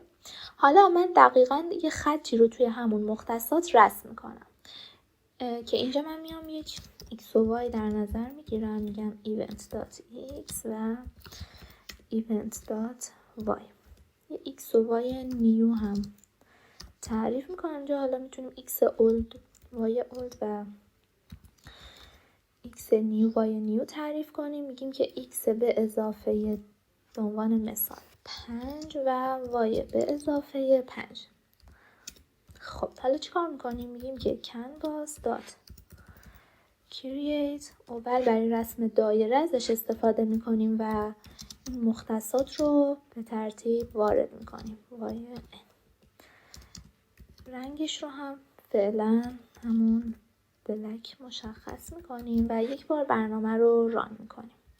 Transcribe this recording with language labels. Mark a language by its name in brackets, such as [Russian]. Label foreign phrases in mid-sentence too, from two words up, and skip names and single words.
[Persian] حالا من دقیقاً یه خطی رو توی همون مختصات رسم میکنم که اینجا من میام یک x و y در نظر میگیرم، میگم event.x و event.y. یه x و y نیو هم تعریف میکنم اینجا. حالا میتونیم [English] x old y old [Persian] و [English] x new y new [Persian] تعریف کنیم. میگیم که x به اضافه به عنوان مثال 5 و y به اضافه 5. خب حالا چیکار میکنیم؟ میگیم که [English] canvas dot create [Persian] اول برای رسم دایره ازش استفاده میکنیم و این مختصات رو به ترتیب وارد میکنیم. رنگش رو هم فعلا همون بلک مشخص میکنیم و یک بار برنامه رو ران میکنیم.